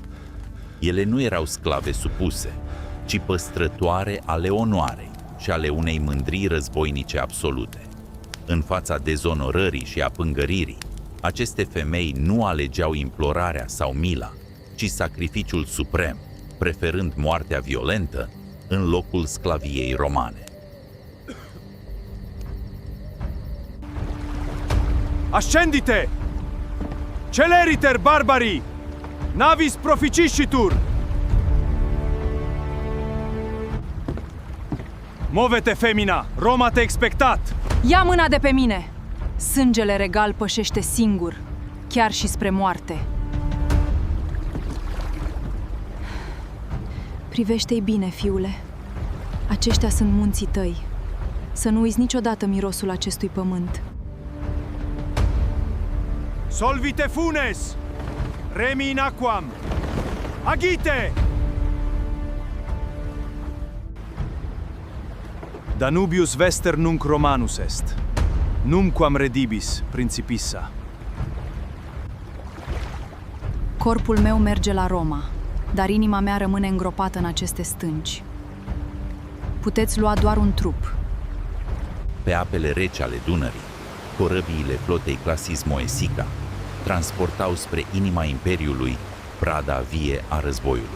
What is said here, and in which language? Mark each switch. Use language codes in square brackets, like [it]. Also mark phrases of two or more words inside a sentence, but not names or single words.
[ro] Ele nu erau sclave supuse, ci păstrătoare ale onoarei și ale unei mândrii războinice absolute. În fața dezonorării și a pângăririi, aceste femei nu alegeau implorarea sau mila, ci sacrificiul suprem, preferând moartea violentă în locul sclaviei romane. [la] Ascendite! Celeriter, barbarii! Navis proficiscitur! Move-te, femina! Roma te expectat! [ro] Ia mâna de pe mine! Sângele regal pășește singur, chiar și spre moarte. Privește-i bine, fiule. Aceștia sunt munții tăi. Să nu uiți niciodată mirosul acestui pământ. [la] Solvite funes! Remi in aquam! Agite! Danubius vester nunc Romanus est. Numquam redibis principissa. [ro] Corpul meu merge la Roma, dar inima mea rămâne îngropată în aceste stânci. Puteți lua doar un trup. Pe apele reci ale Dunării, corăbiile flotei Classis Moesica transportau spre inima Imperiului prada vie a războiului.